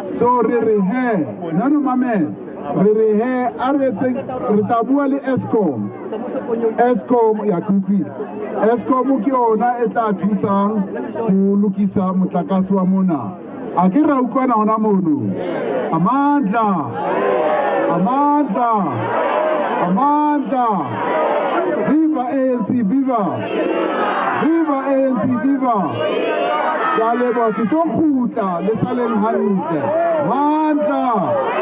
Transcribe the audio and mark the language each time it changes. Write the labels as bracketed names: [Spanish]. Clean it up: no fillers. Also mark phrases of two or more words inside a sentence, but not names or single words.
[Southern Sotho] So re re he nano mamela re re he a re tla bua le Eskom ya kutlwile. Eskom ke yona e tla thusang ho lokisa motlakase wa mona. A ke ra utlwana hona mono. [Zulu] Amandla viva ANC, viva ANC, viva. [Southern Sotho] Ka leboha, ke tlo kgutla le saleng hantle. [Zulu] Mandla.